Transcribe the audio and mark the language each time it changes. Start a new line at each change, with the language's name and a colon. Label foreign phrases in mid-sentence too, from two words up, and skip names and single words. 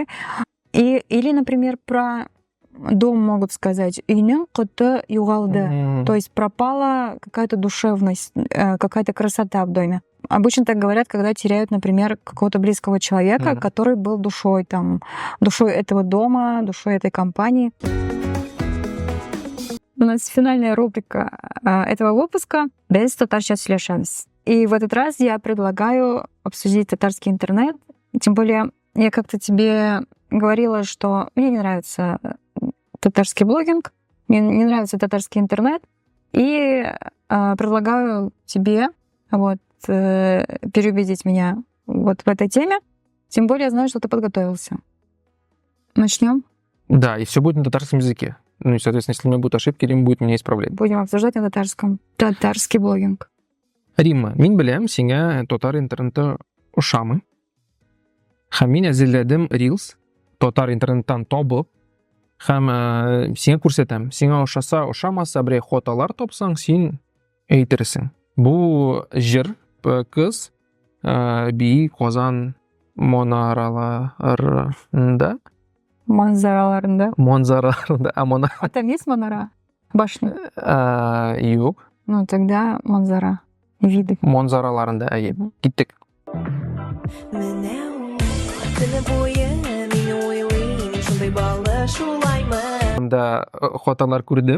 Russian: Или, например, про дом могут сказать
Tatar: «Үйнең коты югалды»,
Russian: то есть пропала какая-то душевность, какая-то красота в доме. Обычно так говорят, когда теряют, например, какого-то близкого человека, который был душой этого дома, душой этой компании. У нас финальная рубрика этого выпуска
Tatar: «Без татарча сөйләшәбез».
Russian: И в этот раз я предлагаю обсудить татарский интернет. Тем более, я как-то тебе говорила, что мне не нравится татарский блогинг, мне не нравится татарский интернет. И предлагаю тебе переубедить меня вот в этой теме. Тем более я знаю, что ты подготовился. Начнем? Да, и все будет на татарском языке. Ну и, соответственно, если у меня будут ошибки, Рим будет меня исправлять. Будем обсуждать на татарском. Татарский блогинг.
Tatar: Римма, мин беләм сиңа татар интернеты ошамы. Һәм мин әзерләдем Reels, татар интернеттан табып, һәм сиңа күрсәтәм. Сиңа ошаса, ошамаса, берәй хаталар тапсаң, син әйтерсең. Бу жер кыз би Казан монараларында Манзараларында. Монара.
Russian: А там есть манара? Башня?
Tatar: Юк.
Russian: Ну, тогда манзара. Виды.
Tatar: Монзараларында, әйе. Киттек. Да хаталар күрдем.